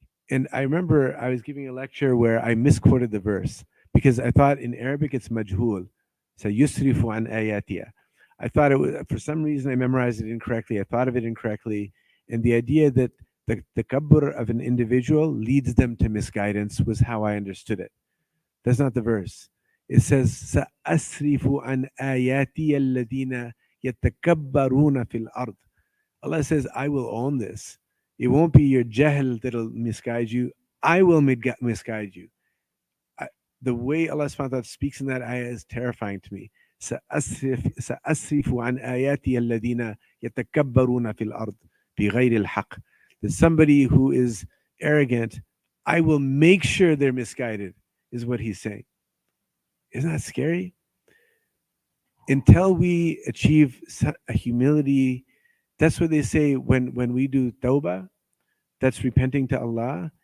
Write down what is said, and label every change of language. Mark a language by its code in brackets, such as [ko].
[en] And I remember I was giving a lecture where I misquoted the verse because I thought in Arabic it's majhul. So [ar] yusrifu an ayatiya. [en] I thought it was, for some reason I memorized it incorrectly. I thought of it incorrectly. And the idea that the takabbur of an individual leads them to misguidance was how I understood it. That's not the verse. [ar] It says, سَأَسْرِفُ عَنْ آيَاتِيَ الَّذِينَ يَتَكَبَّرُونَ فِي الْأَرْضِ. [en] Allah says, I will own this. It won't be your jahl that'll misguide you. I will misguide you. The way Allah subhanahu wa ta'ala speaks in that ayah is terrifying to me. [ar] سأصرف عن آياتي الذين يتكبرون في الأرض بغير الحق. [en] That somebody who is arrogant, I will make sure they're misguided, is what he's saying. Isn't that scary? Until we achieve a humility, that's what they say when we do tawbah, that's repenting to Allah.